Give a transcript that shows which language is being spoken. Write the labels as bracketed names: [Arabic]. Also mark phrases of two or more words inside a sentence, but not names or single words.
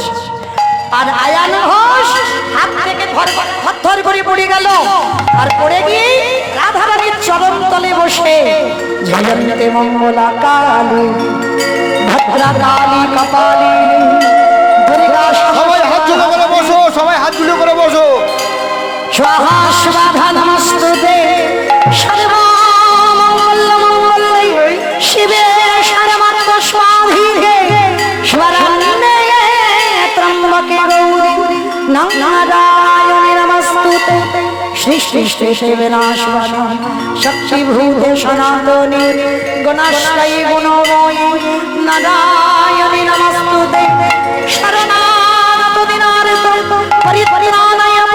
[Bangla] আর আয়ান ঘোষ হাত থেকে থর করে পড়ে গেল, আর পড়ে গিয়ে রাধারানীর চরণ তলে বসে [Sanskrit] ঝলন্তে মঙ্গলা কালী ভদ্রা কালী কপালী দুর্গা [Bangla] সবাই হাত জুড়ে করে বসো, সবাই হাত জুড়ে করে বসো। [Sanskrit] स्वाहा स्वाहा नमस्तुते सर्वमङ्गलमङ्गले शिवे सर्वत्र स्वाधीने स्वरण्ये त्र्यम्बके गौरी नारायणे नमस्तुते सृष्टि स्थिति विनाशनाय शक्तिभूते सनातने गुणश्रये गुणमये नारायणे नमस्तुते शरणागत दिनार्तो परित्राणाय